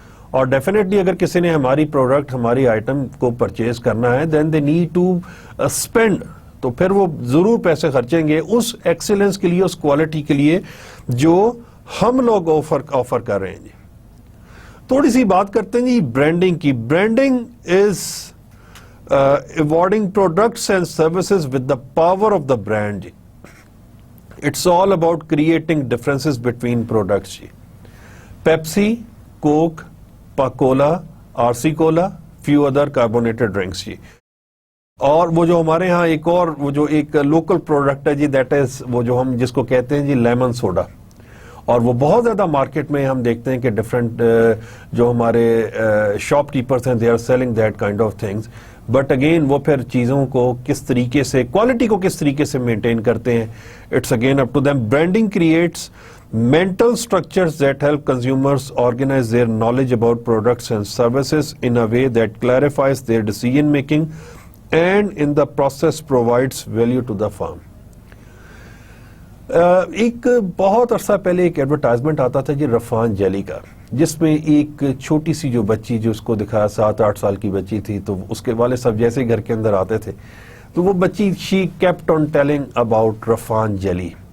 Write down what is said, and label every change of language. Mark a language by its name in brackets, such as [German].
[Urdu] اور ڈیفینیٹلی اگر کسی نے ہماری پروڈکٹ, ہماری آئٹم کو پرچیز کرنا ہے, [English] then they need to spend, [Urdu] تو پھر وہ ضرور پیسے خرچیں گے اس ایکسیلنس کے لیے, اس کوالٹی کے لیے جو ہم لوگ آفر کر رہے ہیں جی. تھوڑی سی بات کرتے ہیں جی برانڈنگ کی. [English] Branding is awarding products and services with the power of the brand جی. It's all about creating differences between products جی. Pepsi, Coke, Pakola, R C cola, few other carbonated drinks جی. [Urdu] اور وہ جو ہمارے ہاں ایک اور وہ جو ایک لوکل پروڈکٹ ہے جی, [English] that is [Urdu] وہ جو ہم جس کو کہتے ہیں جی لیمن سوڈا. اور وہ بہت زیادہ مارکیٹ میں ہم دیکھتے ہیں کہ ڈفرینٹ جو ہمارے شاپ کیپرز ہیں, [English] They are selling that kind of things. [Urdu] But again وہ پھر چیزوں کو کس طریقے سے, کوالٹی کو کس طریقے سے مینٹین کرتے ہیں, [English] It's again up to them. Branding creates mental structures that help consumers organize their knowledge about products and services in a way that clarifies their decision making and in the process provides value to the firm. [Urdu] ایک بہت عرصہ پہلے ایک advertisement آتا تھا جی رفان jelly کا, جس میں ایک چھوٹی سی جو بچی, جو اس کو دکھایا 7-8 سال کی بچی تھی, تو اس کے والد صاحب جیسے گھر کے اندر آتے تھے تو وہ بچی [English] She kept on telling about Rafhan jelly.